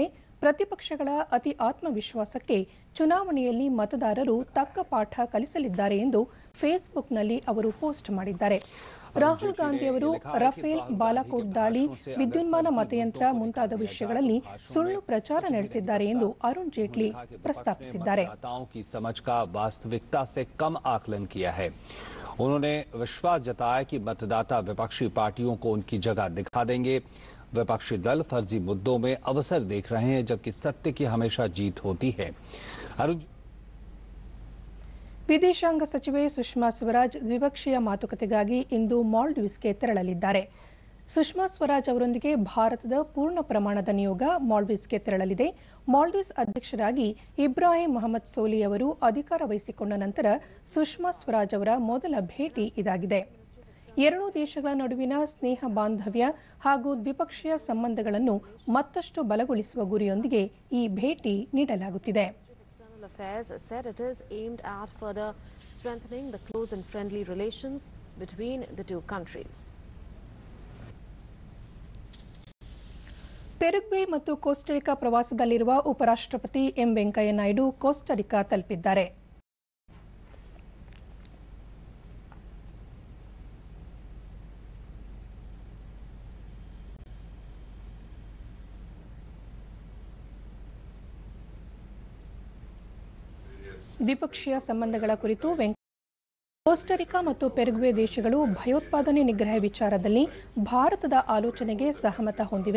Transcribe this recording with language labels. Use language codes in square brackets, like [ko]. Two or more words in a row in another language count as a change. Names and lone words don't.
[kn] ಪ್ರತಿಪಕ್ಷಗಳ ಅತಿ ಆತ್ಮವಿಶ್ವಾಸಕ್ಕೆ ಚುನಾವಣೆಯಲ್ಲಿ ಮತದಾರರು ತಕ್ಕ ಪಾಠ ಕಲಿಸಲಿದ್ದಾರೆ ಎಂದು ಫೇಸ್ಬುಕ್ನಲ್ಲಿ ಅವರು ಪೋಸ್ಟ್ ಮಾಡಿದ್ದಾರೆ. ರಾಹುಲ್ ಗಾಂಧಿ ಅವರು ರಫೇಲ್, ಬಾಲಾಕೋಟ್ ದಾಳಿ, ವಿದ್ಯುನ್ಮಾನ ಮತಯಂತ್ರ ಮುಂತಾದ ವಿಷಯಗಳಲ್ಲಿ ಸುಳ್ಳು ಪ್ರಚಾರ ನಡೆಸಿದ್ದಾರೆ ಎಂದು ಅರುಣ್ ಜೇಟ್ಲಿ ಪ್ರಸ್ತಾಪಿಸಿದ್ದಾರೆ. [hi] उन्होंने विश्वास जताया कि मतदाता विपक्षी पार्टियों को उनकी जगह दिखा देंगे। विपक्षी दल फर्जी मुद्दों में अवसर देख रहे हैं, जबकि सत्य की हमेशा जीत होती है। [kn] ವಿದೇಶಾಂಗ ಸಚಿವೆ ಸುಷ್ಮಾ ಸ್ವರಾಜ್ ದ್ವಿಪಕ್ಷೀಯ ಮಾತುಕತೆಗಾಗಿ ಇಂದು ಮಾಲ್ಡೀವ್ಸ್ಗೆ ತೆರಳಲಿದ್ದಾರೆ. ಸುಷ್ಮಾ ಸ್ವರಾಜ್ ಅವರೊಂದಿಗೆ ಭಾರತದ ಪೂರ್ಣ ಪ್ರಮಾಣದ ನಿಯೋಗ ಮಾಲ್ಡೀವ್ಸ್ಗೆ ತೆರಳಲಿದೆ. ಮಾಲ್ಡೀವ್ಸ್ ಅಧ್ಯಕ್ಷರಾಗಿ ಇಬ್ರಾಹಿಂ ಮೊಹಮ್ಮದ್ ಸೋಲಿ ಅವರು ಅಧಿಕಾರ ವಹಿಸಿಕೊಂಡ ನಂತರ ಸುಷ್ಮಾ ಸ್ವರಾಜ್ ಅವರ ಮೊದಲ ಭೇಟಿ ಇದಾಗಿದೆ. ಎರಡೂ ದೇಶಗಳ ನಡುವಿನ ಸ್ನೇಹ ಬಾಂಧವ್ಯ ಹಾಗೂ ದ್ವಿಪಕ್ಷೀಯ ಸಂಬಂಧಗಳನ್ನು ಮತ್ತಷ್ಟು ಬಲಗೊಳಿಸುವ ಗುರಿಯೊಂದಿಗೆ ಈ ಭೇಟಿ ನೀಡಲಾಗುತ್ತಿದೆ. [en] Affairs said it is aimed at further strengthening the close and friendly relations between the two countries. [kn] ಪೆರುಗ್ವೆ ಮತ್ತು ಕೋಸ್ಟರಿಕಾ ಪ್ರವಾಸದಲ್ಲಿರುವ ಉಪರಾಷ್ಟ್ರಪತಿ ಎಂ ವೆಂಕಯ್ಯ ನಾಯ್ಡು ಕೋಸ್ಟರಿಕಾ ತಲುಪಿದ್ದಾರೆ. ದ್ವಿಪಕ್ಷೀಯ ಸಂಬಂಧಗಳ ಕುರಿತು ಕೋಸ್ಟರಿಕಾ ಮತ್ತು ಪೆರುಗ್ವೆ ದೇಶಗಳು ಭಯೋತ್ಪಾದನೆ ನಿಗ್ರಹ ವಿಚಾರದಲ್ಲಿ ಭಾರತದ ಆಲೋಚನೆಗೆ ಸಹಮತ ಹೊಂದಿವೆ.